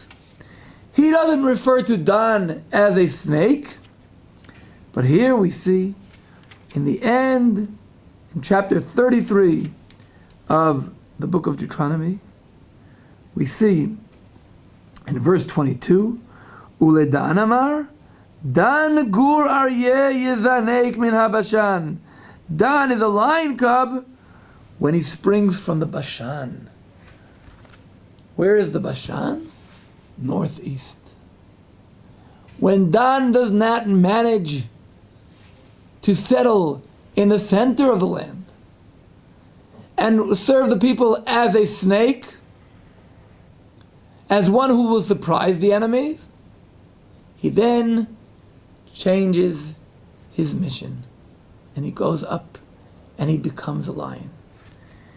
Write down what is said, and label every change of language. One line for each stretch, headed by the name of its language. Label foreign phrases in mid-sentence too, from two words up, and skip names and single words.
English: He doesn't refer to Dan as a snake, but here we see in the end, in chapter 33 of the book of Deuteronomy, we see in verse 22,
Hebrew: ולדן אמר דן גור אריה יזנק מן הבשן.
English: Dan is a lion cub when he springs from the Bashan. Where is the Bashan? Northeast. When Dan does not manage to settle in the center of the land and serve the people as a snake, as one who will surprise the enemies, he then changes his mission and he goes up and he becomes a lion.